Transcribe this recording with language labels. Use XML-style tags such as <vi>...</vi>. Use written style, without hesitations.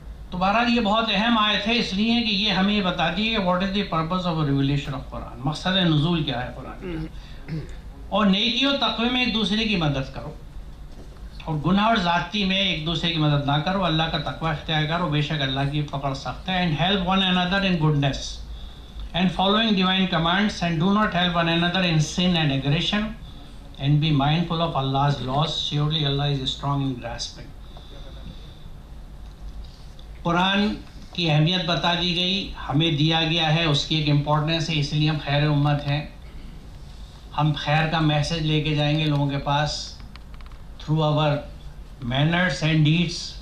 <ur>تو بہرحال یہ بہت اہم آیت ہے، اس لیے کہ یہ ہمیں بتاتی ہے کہ</ur> <en>what is the purpose of revelation of Quran,</en> <ur>مقصد نزول کیا ہے قرآن. اور نیکی و تقوی میں ایک دوسرے کی مدد کرو، اور گناہ اور زیادتی میں ایک دوسرے کی مدد نہ کرو. اللہ کا تقوی اختیار کرو، بے شک اللہ کی پکڑ سخت ہے.</ur> <en>And help one another in goodness and following divine commands, and do not help one another in sin and aggression, and be mindful of Allah's laws. Surely Allah is strong in grasping.</en> <ur>قرآن کی اہمیت بتا دی گئی، ہمیں دیا گیا ہے، اس کی ایک امپورٹنس ہے، اس لیے ہم خیر امت ہیں. ہم خیر کا میسج لے کے جائیں گے لوگوں کے pass</ur> <en>Through our manners and deeds.</en>